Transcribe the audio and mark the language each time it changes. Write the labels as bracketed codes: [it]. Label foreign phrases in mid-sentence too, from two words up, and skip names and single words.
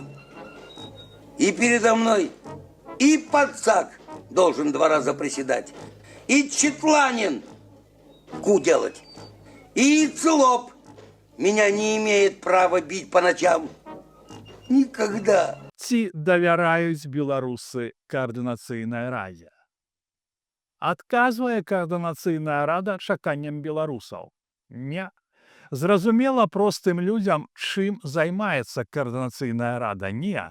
[ru] И передо мной и пацак должен 2 раза приседать, и Четланин ку делать, и Целоп меня не имеет права бить по ночам. Никогда. [be] Ці давяраюць беларусы каардынацыйнай радзе? Адказвае каардынацыйная рада чаканням беларусаў? Не. Зразумела простым людзям, чым займаецца каардынацыйная рада? Не.